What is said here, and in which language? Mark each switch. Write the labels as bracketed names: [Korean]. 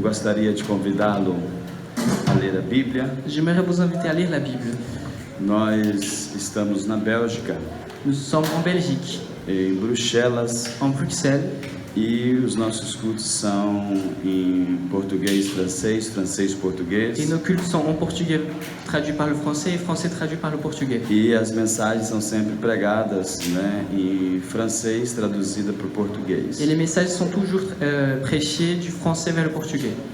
[Portuguese] gostaria de convidá-lo a ler a Bíblia. [French] J'aimerais vous inviter à lire la Bible. [Portuguese] Nós estamos na Bélgica, [French] Nous sommes en Belgique, [Portuguese] em Bruxelas, [French] en Bruxelles, [Portuguese] e os nossos cultos são em português, francês, português. [French] et nos cultes sont en portugais traduits par le français et français traduits par le portugais. [Portuguese] E as mensagens são sempre pregadas, né, em francês, traduzida para o português. [French] Et les messages sont toujours prêchés du français vers le portugais.